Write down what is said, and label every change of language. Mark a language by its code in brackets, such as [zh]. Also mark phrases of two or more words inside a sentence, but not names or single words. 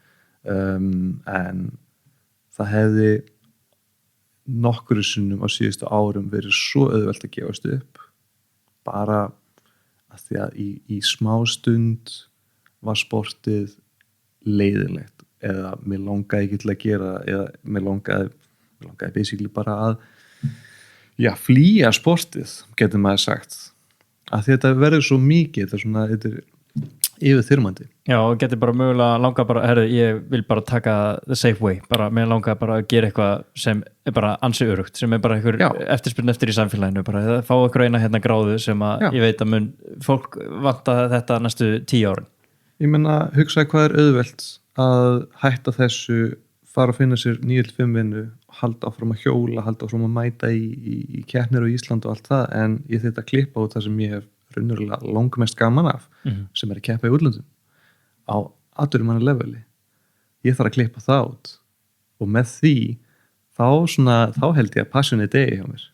[is] en það hefði nokkru sinnum á síðustu árum verið svo auðvelt að gefast upp bara að því að í smá stund var sportið leiðilegt eða mér langaði ekki til að gera eða mér langaði basically bara að flýja sportið getur maður sagt að því að þetta verður svo mikið þetta er yfirþyrmandi Já, og getur bara mögulega langa bara, ég vil bara taka [en] the safe way, [is] bara mér langar bara að gera eitthvað sem er bara ansi örugt, sem er bara einhver eftirspurn eftir í samfélaginu, bara að fá einhver eina hérna gráðu sem að ég veit að fólk vanta þetta næstu 10 árin. Ég meina, hugsaði hvað er auðvelt að hætta þessu, fara að finna sér 9-5 vinnu, halda áfram að hjóla, halda áfram að mæta í keppnir á Ísland og allt það, en ég þetta klippa út það sem ég hef raunverulega langmest gaman af sem er að keppa í útlöndum á atvinnumanna leveli ég þarf að klippa það út og með því þá held ég að passionið degi hjá mér